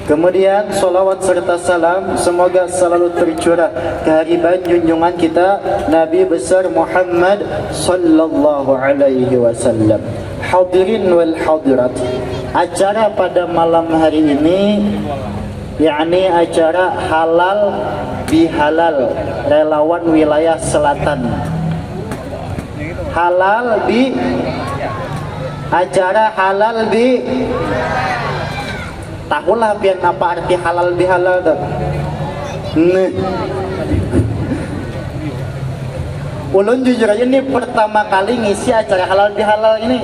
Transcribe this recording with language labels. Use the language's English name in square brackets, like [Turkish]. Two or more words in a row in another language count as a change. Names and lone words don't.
[Indonesian] Kemudian salawat serta salam semoga selalu tercurah kehadiran junjungan kita Nabi besar Muhammad [Arabic] صلى الله عليه وسلم. الحاضرين والحاضرات, [Indonesian] acara pada malam hari ini yakni acara halal bihalal relawan wilayah selatan. [Banjar] Halal bi acara halal bi tahulah pian apa arti halal bihalal tuh. Ulun jujur aja ini pertama kali ngisi acara halal bihalal ini.